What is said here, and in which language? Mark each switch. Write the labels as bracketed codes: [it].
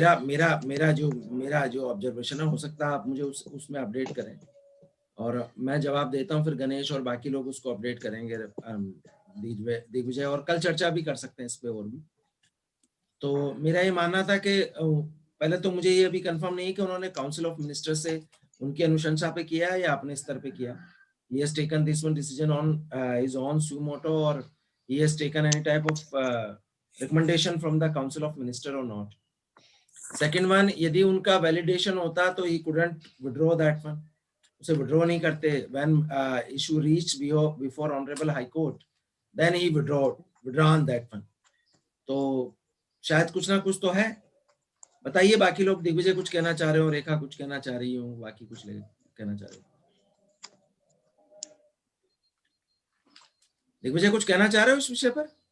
[hi] मेरा जो ऑब्जर्वेशन है, हो सकता है आप मुझे उसमें अपडेट करें और मैं जवाब देता हूं, फिर गणेश और बाकी लोग उसको अपडेट करेंगे, दिग्विजय, और कल चर्चा भी कर सकते हैं इस पे और भी। तो मेरा ये मानना था कि पहले तो मुझे ये अभी कंफर्म नहीं है कि उन्होंने काउंसिल ऑफ मिनिस्टर से उनकी अनुशंसा पे किया है या अपने स्तर पे किया। [en] He has taken this one decision on his own suo moto, or he has taken any type of recommendation from the council of minister or not. Second one, [hi] यदि उनका validation होता तो [en] he couldn't withdraw that one, [hi] उसे withdraw नहीं करते। [en] when issue reached before honorable high court, then he withdrawn that one। [hi] तो शायद कुछ ना कुछ तो है। बताइए बाकी लोग, दिग्विजय कुछ कहना चाह रहे हो, रेखा कुछ कहना चाह रही हो, बाकी कुछ कहना चाह रहे हो? दिग्विजय कुछ कहना चाह रहे हो इस विषय पर?